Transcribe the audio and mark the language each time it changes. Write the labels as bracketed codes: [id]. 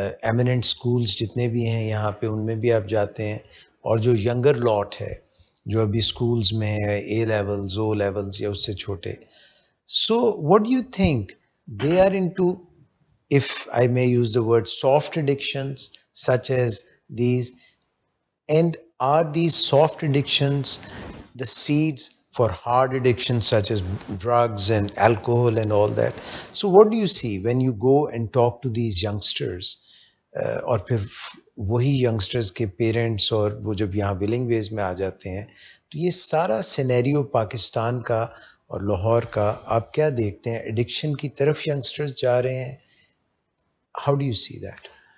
[ur] Eminent schools جتنے بھی ہیں یہاں پہ ان میں بھی آپ جاتے ہیں, اور جو ینگر لاٹ ہے جو ابھی اسکولز میں ہے, اے لیولز او لیولز یا اس سے چھوٹے, [en] So what do you think they are into, if I may use the word, soft addictions such as these? And are these soft addictions the seeds for hard addictions such as drugs and alcohol and all that? So what do you see when you go and talk to these youngsters? [ur] اور پھر وہی youngsters کے parents اور وہ جب یہاں ولنگ ویز میں آ جاتے ہیں, تو یہ سارا سینیریو پاکستان کا اور لاہور کا آپ کیا دیکھتے ہیں؟ ایڈکشن کی طرف ینگسٹرز جا رہے ہیں. [en] How do you see that?